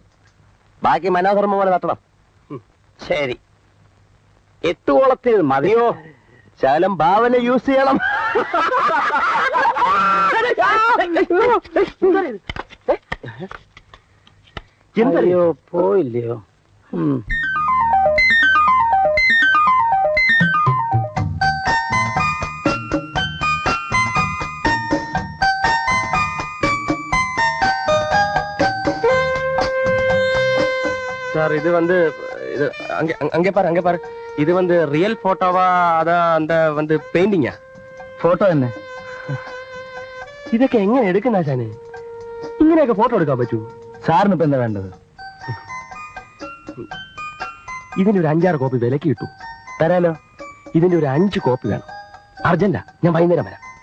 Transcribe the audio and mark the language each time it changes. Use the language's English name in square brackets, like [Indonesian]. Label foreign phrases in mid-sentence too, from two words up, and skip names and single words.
[Malayalam] ബാക്കി മനോധർമ്മ പോലെ നടത്തണം. ശരി, 8 ഓളത്തിൽ മതിയോ? ശകലം ഭാവന യൂസ് ചെയ്യണം. എന്തറിയോ പോയില്ലയോ? [Tamil] சார் இது வந்து இது அங்கே பாரு இது வந்து ரியல் போட்டோவா அதான் அந்த வந்து பெயிண்டிங்கா? [Malayalam] ഫോട്ടോ തന്നെ. ഇതൊക്കെ എങ്ങനെ എടുക്കുന്ന ആശാനെ? ഇങ്ങനെയൊക്കെ ഫോട്ടോ എടുക്കാൻ പറ്റൂ? സാറിന് ഇപ്പൊ എന്താ വേണ്ടത്? ഇതിന്റെ ഒരു 5-6 കോപ്പി വിലക്ക് കിട്ടൂ. തരാലോ. ഇതിന്റെ ഒരു 5 കോപ്പി വേണം. അർജന്റാ, ഞാൻ വൈകുന്നേരം വരാം.